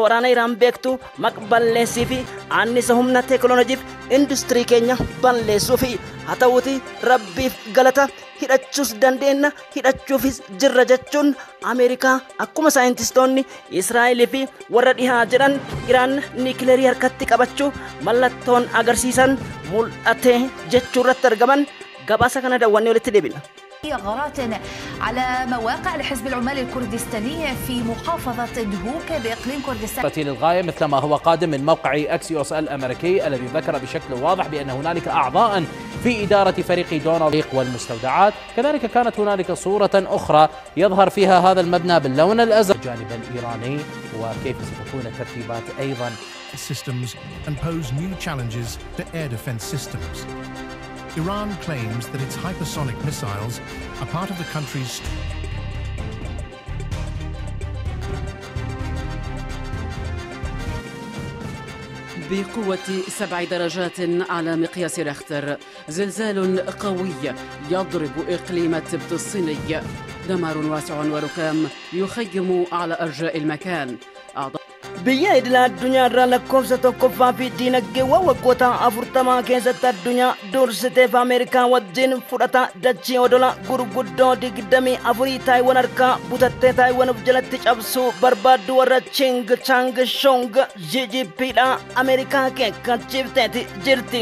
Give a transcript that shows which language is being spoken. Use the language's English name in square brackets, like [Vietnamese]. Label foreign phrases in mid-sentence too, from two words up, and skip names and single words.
[Oromo] waraana Iraan beektu maqballeessii fi annisa humna teekinooloojiif industirii keenya balleessuu fi haa ta'uuti rabbiif galata hidhachuus dandeenya hidhachuufis jirra jechuun Ameerikaa akkuma saayintistoonni Israa'elii fi warra dhihaa jedhan Iraan nikileerii harkatti qabachuu mallattoon agarsiisan mul'ate jechuurratti argaman gabaasa kana daawwannee walitti deebina. [Arabic] غارات على مواقع لحزب العمال الكردستاني في محافظة دهوك بإقليم كردستان للغاية مثل ما هو قادم من موقع أكسيوس الأمريكي الذي ذكر بشكل واضح بأن هنالك أعضاء في إدارة فريق دونالد والمستودعات. كذلك كانت هنالك صورة أخرى يظهر فيها هذا المبنى باللون الأزرق الجانب الإيراني وكيف ستكون الترتيبات أيضا. [English] Systems and pose new challenges to air defense systems. Iran claims that its hypersonic missiles are part of the country's [Arabic] بقوة 7 درجات على مقياس ريختر زلزال قوي يضرب إقليم تبت الصيني دمار واسع وركام يخيم على أرجاء المكان. [Oromo] biyya idila addunyaa irraa lakkoofsa tokkoffaa fi diinagdeewwan waggoota 40 keessatti addunyaa dursiteef Ameerikaa wajjin fudhata dachii odola gurguddoo 24 Taayiwaan harkaa butattee Taayiwaan of jalatti cabsuu barbaaddu warra Ching Chang Shong GGPdha Ameerikaa keekkachiifteeti jirti.